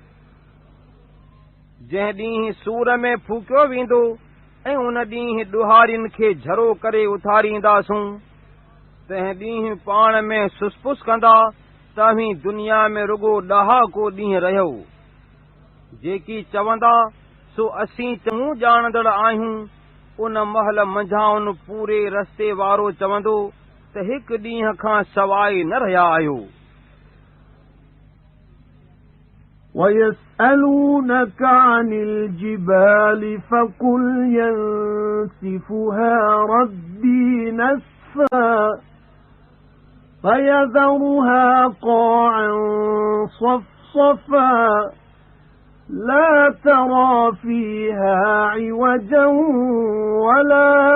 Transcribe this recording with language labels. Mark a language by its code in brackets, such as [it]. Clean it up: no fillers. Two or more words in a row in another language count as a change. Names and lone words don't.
[sd] जंहिं ॾींहुं सूर में फूकियो वेंदो ऐं उन ॾींहुं ॾुहारियुनि खे झरो करे उथारींदासूं, तंहिं ॾींहुं पाण में सुसपुस कंदा तव्हीं दुनिया में रुगो ॾहाको ॾींहुं रहियो। जेकी चवंदा सो असीं चङो ॼाणंदड़ आहियूं, उन महल मंझाउनि पूरे रस्ते वारो चवंदो त हिकु ॾींहं खां सवाइ न रहिया आहियो। [ar] وَيَسْأَلُونَكَ عَنِ الْجِبَالِ فَقُلْ يَنسِفُهَا رَبِّي نَسْفًا فَيَذَرُهَا قَاعًا صَفْصَفًا لا ترى فيها عوجا ولا